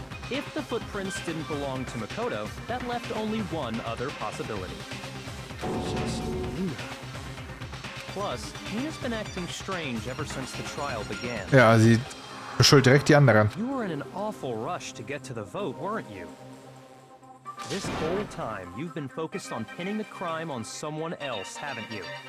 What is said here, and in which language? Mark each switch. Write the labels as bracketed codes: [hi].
[en] If the footprints didn't belong to Makoto, that left only one other possibility. Just Hina. Plus, Hina's been acting strange ever since the trial began. [de] Ja, sie beschuldigt direkt die anderen. [en] You were in an awful rush to get to the vote, weren't you? This whole time, you've been focused on pinning the crime on someone else, haven't you?